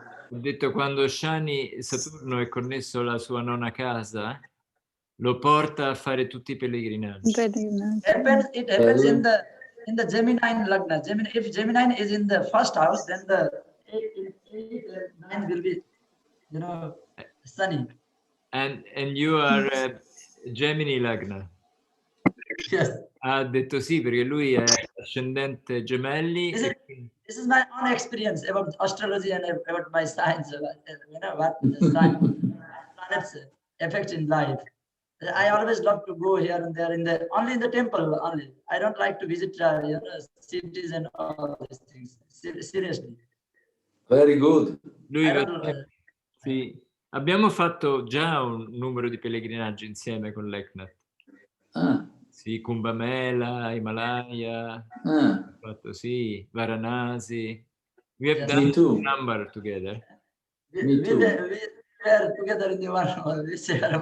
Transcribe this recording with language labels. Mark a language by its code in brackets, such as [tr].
[it] Ho detto quando Shani Saturno è connesso alla sua nona casa, lo porta a fare tutti i pellegrinaggi. [en] It happens in the Gemini Lagna. If Gemini is in the first house, then the 8 and 9 will be, you know, Sunny. And you are Gemini Lagna. Yes. [it] Ha detto sì perché lui è ascendente gemelli. [en] This is my own experience about astrology and about my science. You know what the sun, planets affect in life. I always love to go here and there only in the temple only. I don't like to visit cities and all these things. Seriously. Very good. [it] Lui sì. Abbiamo fatto già un numero di pellegrinaggi insieme con Leknath. Sì, Kumbh Mela, Himalaya, fatto, sì, Varanasi. [en] We have done a number together. We were together in the one also.